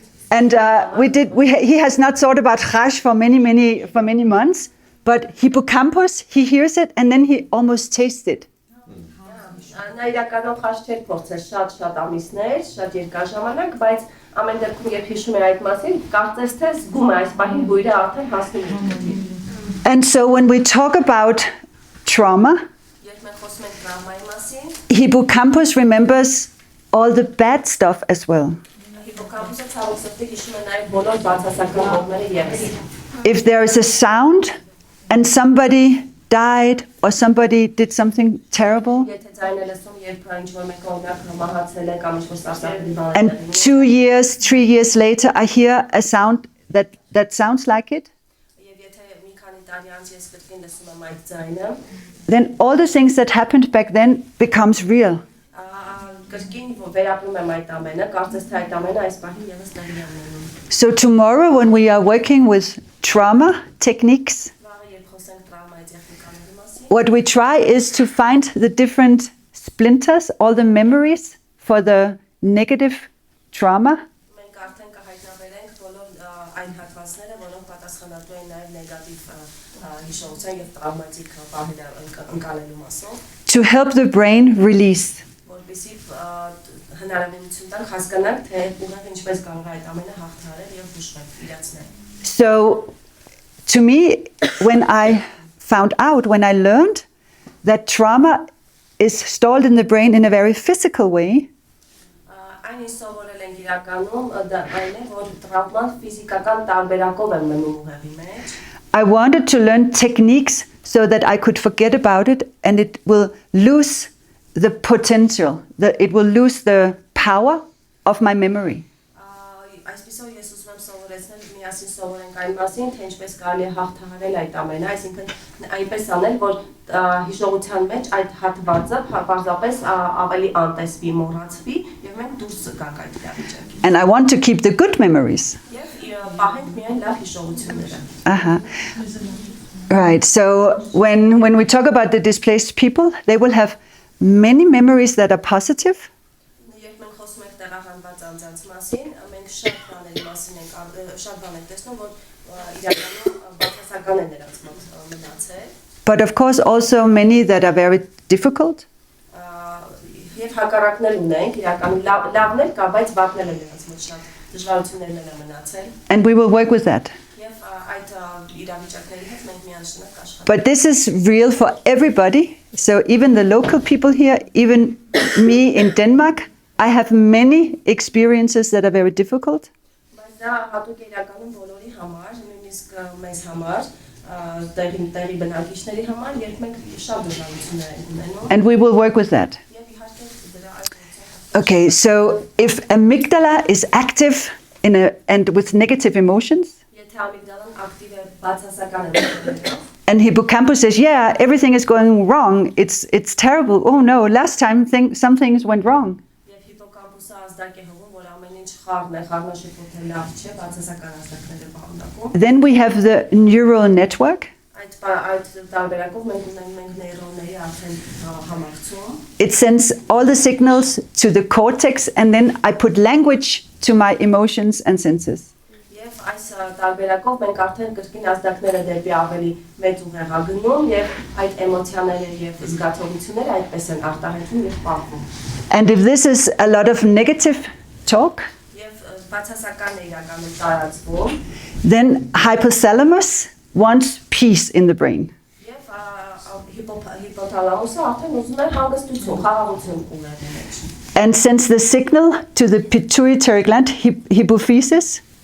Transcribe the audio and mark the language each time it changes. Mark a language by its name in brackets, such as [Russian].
[English] And he has not thought about chash for many months, but hippocampus, he hears it and then he almost tastes it. [Armenian] Նա իրականում խաչ չէր փորձել շատ ամիսներ, շատ երկար ժամանակ, բայց ամեն դեպքում երբ հիշում է այդ մասին, կարծես թե զգում է այս պահին բույրը արդեն հասնում է քթին։ [English] And so when we talk about trauma, [Armenian] Երբ մենք խոսում ենք տրավմայի մասին, [English] hippocampus remembers all the bad stuff as well. [Armenian] հիպոկամպուսը ցավոք սրտի հիշում է նաև բոլոր բացասական կողմերը ևս։ [English] If there is a sound and somebody died or somebody did something terrible, [Armenian] Եթե ձայնը լսում, երբ ինչ-որ մեկը օրինակ մահացել է կամ ինչ-որ սարսափելի բան է [English] and [Armenian] տեղի [English] 2 years, 3 years later, I hear a sound that sounds like it, [Armenian] Եվ եթե մի քանի տարի անց ես կրկին լսում եմ այդ ձայնը, [English] then all the things that happened back then becomes real. [Armenian] կրկին վերապրում եմ այդ ամենը, կարծես թե այդ ամենը այս պահին ևս տեղի է ունենում։ [English] So tomorrow when we are working with trauma techniques, [Armenian] Վաղը երբ խոսենք տրավմայի տեխնիկաների մասին, [English] what we try is to find the different splinters, all the memories for the negative trauma, [Armenian] մենք արդեն կհայտնաբերենք բոլոր այն հատվածները, որոնք պատասխանատու են նաև նեգատիվ հիշողության եւ տրավմատիկ բաները ընկալելու մասով, [English] to help the brain release. [Armenian] որպեսզի հնարավորություն տանք հասկանանք, թե ուղղակի ինչպես կարող է այդ ամենը հաղթահարել եւ բուժվել, իրացնել։ [English] So to me, when I found out, when I learned that trauma is stored in the brain in a very physical way, [Armenian] Այն ինչ սովորել ենք իրականում, դա այն է, որ տրավման ֆիզիկական տարբերակով է մնում ուղեղի մեջ։ [English] I wanted to learn techniques so that I could forget about it and it will lose the potential, that it will lose the power of my memory. [Armenian] Այսպեսով ես ուզում եմ սովորեցնել միասին սովորենք այն մասին, թե ինչպես կարելի է հաղթահարել այդ ամենը, այսինքն այնպես անել, որ հիշողության մեջ այդ հատվածը պարզապես ավելի անտեսվի, մոռացվի եւ մենք դուրս գանք այդ իրավիճակից։ [English] And I want to keep the good memories. [Armenian] Եվ պահենք միայն լավ հիշողությունները։ [English] Right, so when we talk about the displaced people, they will have many memories that are positive, [Armenian] Երբ մենք խոսում ենք տեղահանված անձանց մասին, մենք շատ բաների մասին ենք շատ բան ենք տեսնում, որ իրականում բացասական է նրանց մոտ մնացել։ [English] but of course also many that are very difficult. [Armenian] Եվ հակառակներ ունենք, իրականում լավներ կա, բայց վատներ են նրանց մոտ շատ դժվարություններ են մնացել։ [English] And we will work with that. [Armenian] Եվ այդ իրավիճակների հետ մենք միանշանակ աշխատենք։ [English] But this is real for everybody. So even the local people here, even me in Denmark, I have many experiences that are very difficult. [Armenian] Բայց դա հատուկ է իրականում բոլորի համար, նույնիսկ մեզ համար, տեղի բնակիչների համար, երբ մենք շատ դժվարություններ ենք ունենում։ [English] And we will work with that. [Armenian] Եվ իհարկե դրա այդ գործը [English] Okay, so if amygdala is active and with negative emotions, [Armenian] Եթե ամիգդալան ակտիվ է բացասական է [English] and hippocampus says, yeah, everything is going wrong, it's terrible, oh no, last time some things went wrong. [Armenian] Եվ հիպոկամպուսը ազդակ է հղում, որ ամեն ինչ խառն է, խառնաշփոթը լավ չէ, բացասական ազդակներ է պահանջում։ [English] Then we have the neural network. [Armenian] Այդ տարբերակով մենք ունենք նեյրոնների արդեն համակցում։ [English] It sends all the signals to the cortex and then I put language to my emotions and senses. [Armenian] Եվ այս տարբերակով մենք արդեն կրկին ազդակները դեպի ավելի մեծ ուղեղ ագնում եւ այդ էմոցիաները եւ զգացողությունները այդպես են արտահայտվում եւ պահվում։ [English] And if this is a lot of negative talk, [Armenian] Եվ բացասական է իրականում տարածվում [English] then hypothalamus wants peace in the brain. [Armenian] եւ հիպոթալամուսը արդեն ուզում է հանգստություն, խաղաղություն ուղղել մեջ։ [English] And sends the signal to the pituitary gland, hypophysis,